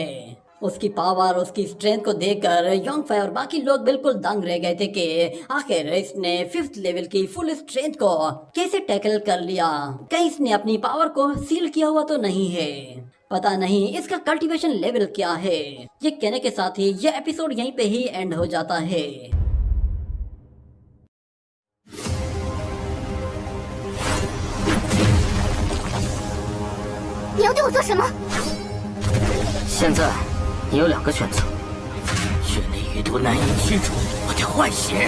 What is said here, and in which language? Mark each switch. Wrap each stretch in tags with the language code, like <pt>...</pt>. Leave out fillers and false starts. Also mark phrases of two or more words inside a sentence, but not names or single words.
<hi>उसकी पावर, उसकी स्ट्रेंथ को देखकर योंगफाई और बाकी लोग बिल्कुल दंग रह गए थे कि आखिर इसने 5th लेवल की</hi> <en>full strength</en> <hi>को कैसे टैकल कर लिया। कहीं इसने अपनी पावर को सील किया हुआ तो नहीं है, पता नहीं इसका</hi> <en>cultivation level</en> <hi>क्या है। ये कहने के साथ ही ये एपिसोड यहीं पे ही एंड हो जाता है।</hi> <zh>你要对我做什么？现在你有2个选择：血内余毒难以驱除我的坏血。</zh>